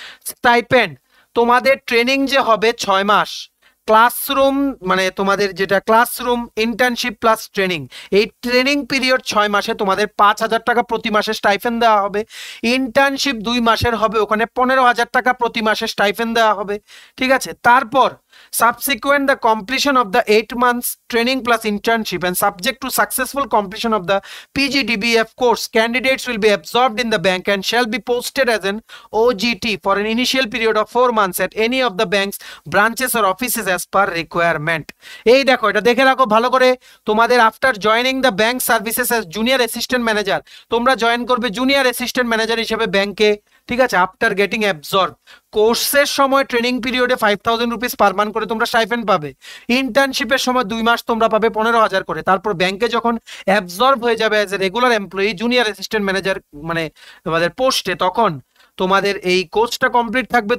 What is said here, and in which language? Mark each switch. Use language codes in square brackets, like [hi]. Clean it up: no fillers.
[bn] Stipend, তোমাদের training যে হবে 6 মাস, ক্লাসরুম মানে তোমাদের যেটা ক্লাসরুম ইন্টার্নশিপ প্লাস ট্রেনিং, এই ট্রেনিং পিরিয়ড 6 মাসে তোমাদের 5,000 টাকা প্রতি মাসে স্টাইফেন দেওয়া হবে। ইন্টার্নশিপ 2 মাসের হবে, ওখানে 15,000 টাকা প্রতি মাসে স্টাইফেন দেওয়া হবে, ঠিক আছে। [en] তারপর subsequent the completion of the 8 months training plus internship and subject to successful completion of the PGDBF course, candidates will be absorbed in the bank and shall be posted as an OGT for an initial period of 4 months at any of the bank's branches or offices as per requirement. [bn] এই দেখো, এটা দেখে রাখো ভালো করে। তোমাদের [en] after joining the bank services as junior assistant manager, [bn] তোমরা join করবে জুনিয়র অ্যাসিস্ট্যান্ট ম্যানেজার হিসেবে ব্যাংকে, ঠিক আছে। আফটার গেটিং অ্যাবজর্ব, কোর্সের সময় ট্রেনিং পিরিয়ডে 5,000 রুপিস পার মান্থ করে তোমরা স্টাইপেন্ড পাবে। ইন্টার্নশিপের সময় 2 মাস তোমরা পাবে 15,000 করে। তারপর ব্যাংকে যখন অ্যাবজর্ব হয়ে যাবে as a regular employee junior assistant manager মানে তোমাদের পোস্টে, তখন তোমাদের এই কোর্সটা কমপ্লিট থাকবে।